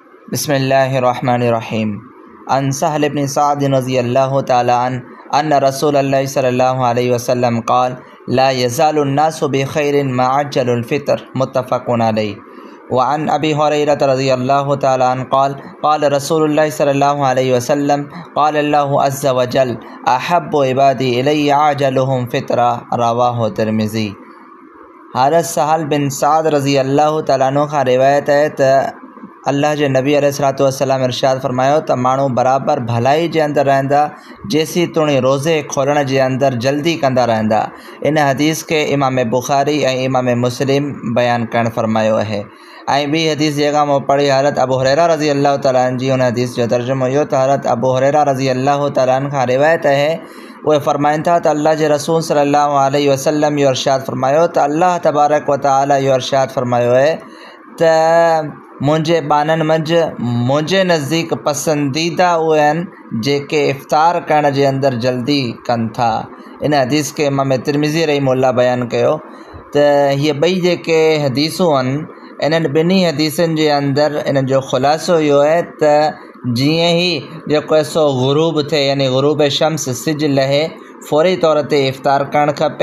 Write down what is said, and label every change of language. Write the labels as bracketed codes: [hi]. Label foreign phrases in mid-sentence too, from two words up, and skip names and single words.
[ar] بسم الله الرحمن الرحيم۔ عن سهل بن سعد رضي الله تعالى أن رسول الله صلى الله عليه وسلم قال لا يزال الناس بخير ما عجلوا الفطر متفق عليه. وعن أبي هريرة رضي الله تعالى عنه قال قال رسول الله صلى الله عليه وسلم قال الله عز وجل أحب عبادي إلي أعجلهم فطرا رواه الترمذي. [sd] हज़रत सहल बिन सअद [ar] رضي الله تعالى عنه [sd] खां रिवायत है त अल्लाह के नबी [ar] عليه الصلاة والسلام [sd] इरशाद फरमायो त माण्हू बराबर भलाई के अंदर रहंदा जेसी तुणी रोज़े खोलण के अंदर जल्दी कंदा रहंदा। इन हदीस के इमाम बुखारी और इमाम मुस्लिम बयान करण फरमायो है। ॿी हदीस जेका मूं पढ़ी हज़रत अबू हुरैरा [ar] رضي الله تعالى عنه [sd] जी उन हदीस जो तर्जुमो इहो त हज़रत अबू हुरैरा [ar] رضي الله تعالى عنه [sd] खां रिवायत है वो फरमाइन था त अल्लाह के रसूल [ar] صلى الله عليه وسلم [sd] इहो इरशाद फरमायो त [ar] الله تبارك وتعالى [sd] इहो इरशाद फरमायो है त मुझे बानन मंझ मुझे नज़दीक पसंदीदा उहे आहिनि जेके इफ़्तार करण जे अंदर जल्दी कनि था। इन हदीस के इमाम तिर्मिज़ी रहीमहुल्लाह बयान कयो त ये ॿई जेके हदीसूं आहिनि इन्हनि ॿिन्ही हदीसनि जे अंदर इन जो ख़ुलासो इहो है त जिएं ही जेको सो गुरूब थे यानी गुरूब शम्स सिज लहे फौरी तौर ते इफ़्तार करणु खपे।